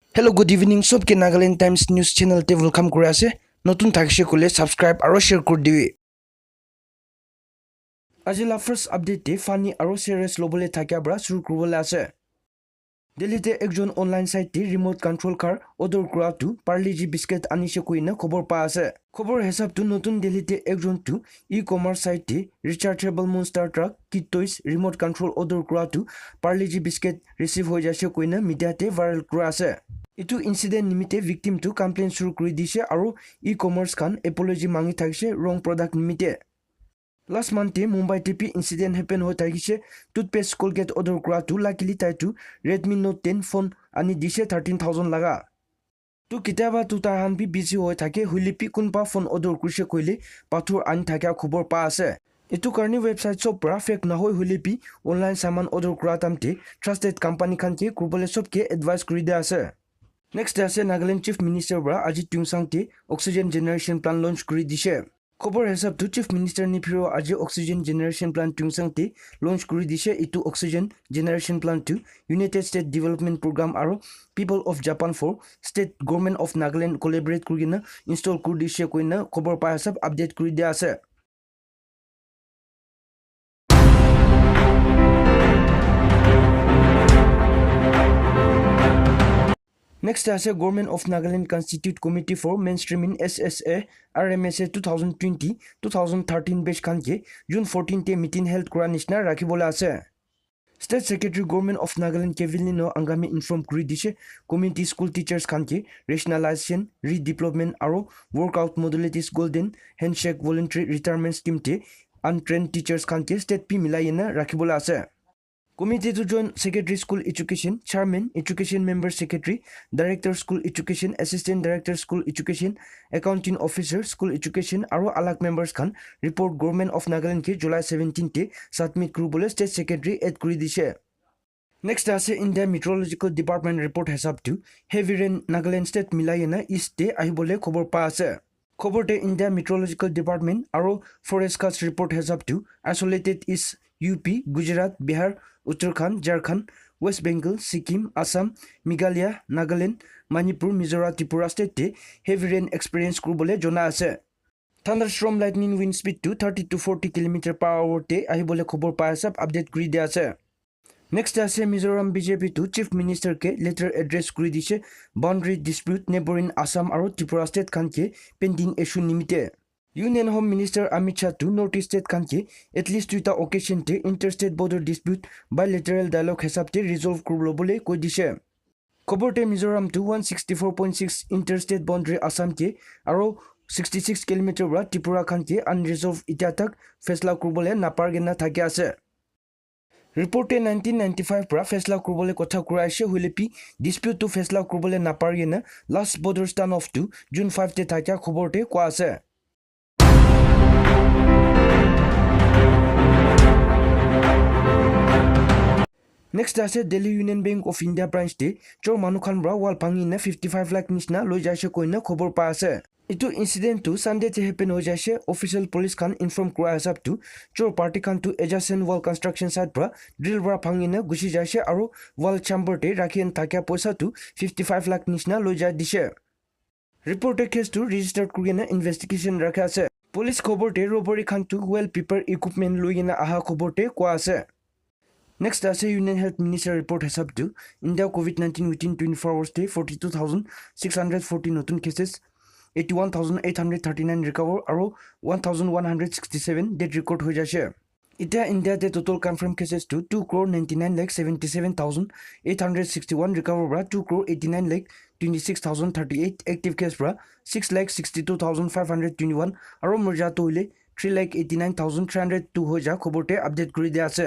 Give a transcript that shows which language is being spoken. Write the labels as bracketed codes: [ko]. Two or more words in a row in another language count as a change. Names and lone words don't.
[en] Hello, good evening. [nag] Sobke Nagaland Times News Channel te welcome kuri ase. Notun thakse kule subscribe aro share kuri diwi. Aji la [en] first update [nag] te funny aro serious lobole thakya bra shuru kuribole ase. Delhi te ekjon [en] online site [nag] te [en] remote control car order [nag] kura tu Parle-G biscuit anishe koina khobor pa ase. Khobor hesab tu notun Delhi te ekjon tu [en] e-commerce site [nag] te [en] rechargeable monster truck kit toys remote control order [nag] kura tu Parle-G biscuit receive ho jase koina media te viral kura ase. Itu incident nimite victim to complain shuru kuri dishe aro e-commerce kan apology mangi thakise [en] wrong product [nag] nimite. [en] Last month [nag] Mumbai TP [en] incident happen [nag] ho thakise [en] toothpaste Colgate order [nag] kura tu luckily tai tu Redmi Note 10 phone ani dishe 13,000 laga. Tu kitaba tu tar han bi busy ho thake hulipi kunpa [en] phone order [nag] kurise koile pathur ani thakya khobor pa ase. Itu karni website shop pra fake na hoi hulipi online saman order kura tamte [en] trusted company [nag] khan ke kurbole shop ke advice kuri de ase. Next ase Nagaland Chief Minister bra Ajit Tungsang te [en] oxygen generation plan launch [nag] kuri dishe. Khobor hesab tu Chief Minister ni phiro aji [en] oxygen generation plan [nag] Tungsang te launch kuri dishe itu [en] oxygen generation plan [nag] to United States Development Program aro People of Japan for State Government of Nagaland collaborate kuri na install kuri dishe koina khobor pa hesab update kuri dia ase. Next ase Government of Nagaland Constitute Committee for Mainstreaming SSA RMSA 2020-2013 batch khan ke June 14 te [en] meeting held [nag] kura nishna rakhibole ase. State Secretary Government of Nagaland Kevin no angami inform kuri dishe [en] community school teachers [nag] khan ke [en] rationalization redeployment [nag] aro [en] workout modalities golden handshake voluntary retirement scheme [nag] te [en] untrained teachers [nag] khan ke state p milayena rakhibole ase. [en] Committee to join Secretary School Education, Chairman, Education Member Secretary, Director School Education, Assistant Director School Education, Accounting Officer School Education, [nag] aro alak members khan report Government of Nagaland ke July 17 te submit kuribole State Secretary add kuri dishe. Next ase India Meteorological Department report hesab tu [en] heavy rain [nag] Nagaland State milayena east te ahibole khobor pa ase. Khobor te India Meteorological Department aro [en] forecast report [nag] hesab tu isolated is UP, Gujarat, Bihar, Uttarakhand, Jharkhand, West Bengal, Sikkim, Assam, Meghalaya, Nagaland, Manipur, Mizoram, Tripura state te [en] heavy rain experience [nag] kuribole jona ase. [en] Thunderstorm lightning wind speed [nag] to [en] 30 to 40 km per hour [nag] te ahibole khobor pa hesab update kuri dia ase. Next ase Mizoram BJP to Chief Minister ke [en] letter address [nag] kuri dishe [en] boundary dispute neighboring Assam [nag] aro Tripura state khan ke [en] pending issue [nag] nimite. Union Home Minister Amit Shah to North State khan ke [en] at least [nag] tuita occasion te [en] interstate border dispute bilateral dialogue [nag] hesab te resolve kuribole koi dishe. Khobor te Mizoram to 164.6 [en] interstate boundary [nag] Assam ke aro 66 km bra Tripura khan ke unresolved ita tak fesla kuribole napargena thake ase. Report 1995 pra fesla kuribole kotha kura ase hulepi dispute to fesla kuribole napargena [en] last border standoff [nag] to June 5 te thakya khobor te kwa ase. Next ase Delhi Union Bank of India branch te chor manu khan bra wal pangi na 55 lakh nishna loi jaise koina khobor pa ase. Itu incident to Sunday te happen ho jaise official police khan inform kura hesab tu chor party khan to [en] adjacent wall construction site [nag] bra drill bra pangi na gusi jaise aro [en] wall chamber [nag] te rakhian thakya poisa tu 55 lakh nishna loi ja dishe. [en] Reported case [nag] to registered kurina investigation rakha ase. Police khobor te robbery khan to [en] well prepared equipment [nag] loina aha khobor te kwa ase. Next ase Union Health Minister report hesab tu India COVID-19 [en] within 24 hours [nag] te 42,640 notun cases 81,839 recover aro 1,167 dead record ho jase. Ita India te [en] total confirmed cases [nag] to 2,99,77,861 recover bra 2,89,26,038 [en] active case [nag] bra 6,62,521 aro murja to ile 3,89,302 ho ja khobor te update kuri dia ase.